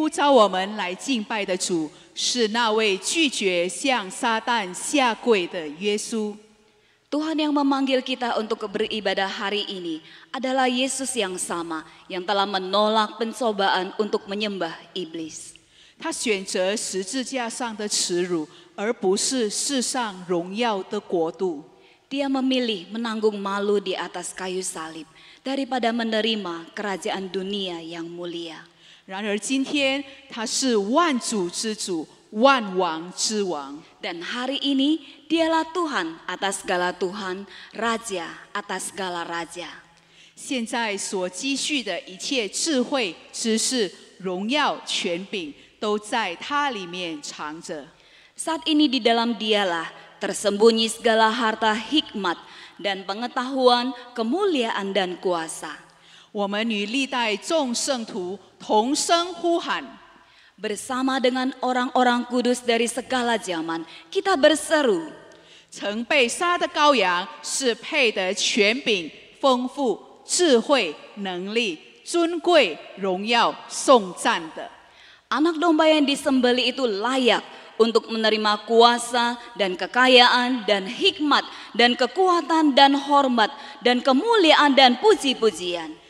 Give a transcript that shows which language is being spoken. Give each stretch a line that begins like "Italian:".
Chinese: 我们来敬拜的主是那位拒绝向撒旦下跪的耶稣。
Indonesian: Tuhan yang memanggil kita untuk beribadah hari ini adalah Yesus yang sama yang telah menolak pencobaan untuk menyembah iblis.
Chinese: 他选择十字架上的耻辱，而不是世上荣耀的国度。
Indonesian: Dia memilih menanggung malu di atas kayu salib daripada menerima kerajaan dunia yang mulia.
Chinese: 然而今天他是万主之主，万王之王。
Indonesian: Dan hari ini dialah Tuhan atas segala Tuhan, Raja atas segala Raja.
Chinese: 现在所积蓄的一切智慧、知识、荣耀、权柄，都在他里面藏着。
Indonesian: Saat ini di dalam dialah tersembunyi segala harta hikmat dan pengetahuan, kemuliaan dan kuasa.
Chinese: 我们与历代众圣徒同声呼喊。
Indonesian: Bersama dengan orang-orang kudus dari segala zaman, kita berseru.
Chinese: 曾被杀的羔羊是配得权柄、丰富、智慧、能力、尊贵、荣耀、颂赞的。
Indonesian: Anak domba yang disembelih itu layak untuk menerima kuasa dan kekayaan dan hikmat dan kekuatan dan hormat dan kemuliaan dan puji-pujian.